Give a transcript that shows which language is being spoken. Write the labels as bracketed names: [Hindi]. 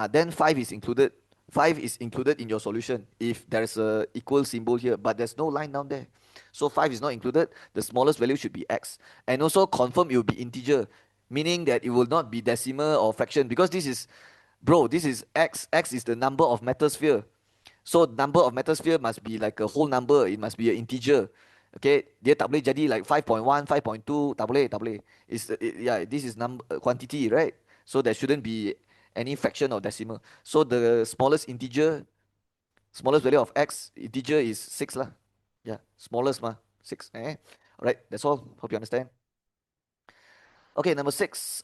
[English] Then 5 is included. 5 is included in your solution if there's a equal symbol here, but there's no line down there. So 5 is not included. The smallest value should be x. And also confirm it will be integer, meaning that it will not be decimal or fraction because this is, bro, this is x. X is the number of metal sphere. So number of metal sphere must be like a whole number. It must be an integer. [Malay] Okay, dia tak boleh jadi like 5.1, 5.2, tak boleh, tak boleh. [English] Yeah, this is number quantity, right? So there shouldn't be any fraction or decimal. So the smallest integer, smallest value of x integer is 6 lah. Yeah, smallest mah, 6. Alright, that's all. Hope you understand. Okay, number 6.